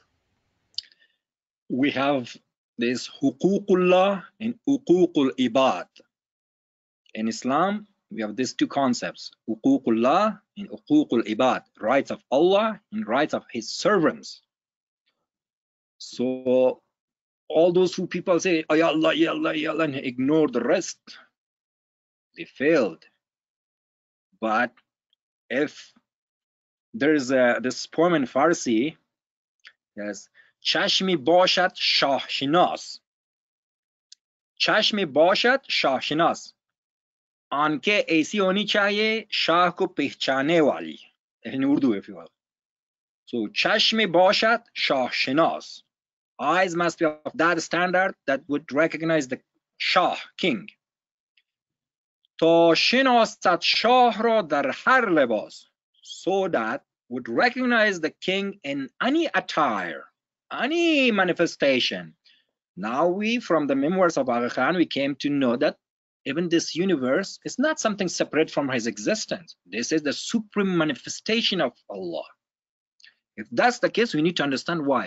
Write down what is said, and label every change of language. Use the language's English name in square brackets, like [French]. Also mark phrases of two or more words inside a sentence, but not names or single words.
[English] We have this huququllah and [Arabic] حقوق العباد. [English] In Islam, we have these two concepts, uququllah and [Arabic] حقوق العباد, [English] rights of Allah and rights of his servants. So all those who people say, [Arabic] oh, يا الله، يا الله، يا الله, [English] and ignore the rest, they failed. But if there is this poem in Farsi, yes, [Persian] چشمی باشد شاه شناس، چشمی باشد شاه شناس, [Hindi] आंखें ऐसी होनी चाहिए शाह को पहचाने वाली, [English] in Urdu if you will. [Persian] So چشمی باشد شاه شناس, [English] eyes must be of that standard that would recognize the shah, king. [Persian] تا شناست شاه را در هر لباس, [English] so that would recognize the king in any attire, any manifestation. Now we, from the memoirs of Aga Khan, we came to know that even this universe is not something separate from his existence. This is the supreme manifestation of Allah. If that's the case, we need to understand why.